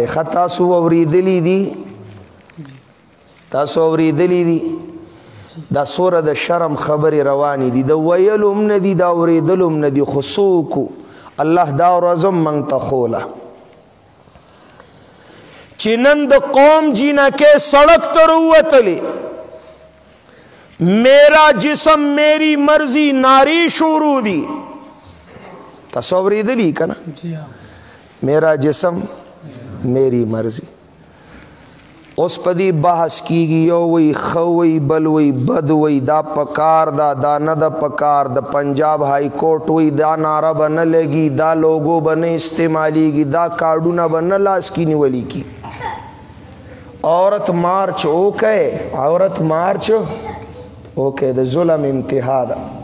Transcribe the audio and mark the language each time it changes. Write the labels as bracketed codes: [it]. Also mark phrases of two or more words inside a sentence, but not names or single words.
[ps] ښه تاسو اورېدلي دي دا څومره د شرم خبرې روانې دي، د ویلو هم نه دي، د اورېدلو هم نه دي، خو څه وکړو الله دا ورځ هم موږ ته ښوله چې نن د قوم جینکې سړک ته راووتلې، [ur] میرا جسم میری مرضی [ps] ناری شروع دی. تاسو اورېدلي که نه؟ [ur] میرا جسم میری مرضی. [ps] اوس په دې بحث کیږي، یو وی ښه وی بل وی بد وی، دا پکار دا نه د پکار، د پنجاب [en] High Court [ps] وی دا ناره به نه لګي، دا لوګو به نه استعمالیږي، دا کارډونه به نه لاس کې نیولي کی. عورت مارچ وکړئ، عورت مارچ وکړئ، د ظلم انتها ده.